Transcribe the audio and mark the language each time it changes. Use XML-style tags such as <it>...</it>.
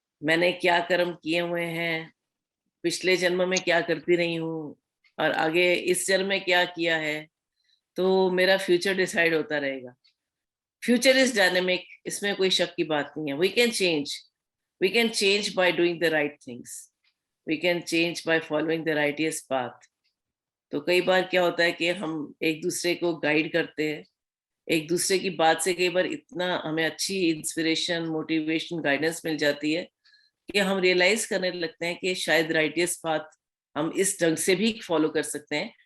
<hi>मैंने क्या कर्म किए हुए हैं, पिछले जन्म में क्या करती रही हूँ, और आगे इस जन्म में क्या किया है, तो मेरा फ्यूचर डिसाइड होता रहेगा।</hi> <en>future is dynamic,</en> <hi>इसमें कोई शक की बात नहीं है।</hi> <en>We can change by doing the right things. we can change by following the righteous path.</en> <hi>तो कई बार क्या होता है कि हम एक दूसरे को गाइड करते हैं, एक दूसरे की बात से कई बार इतना हमें अच्छी इंस्पिरेशन, मोटिवेशन, गाइडेंस मिल जाती है कि हम रियलाइज करने लगते हैं कि शायद राइटियस पाथ हम इस ढंग से भी फॉलो कर सकते हैं.</hi>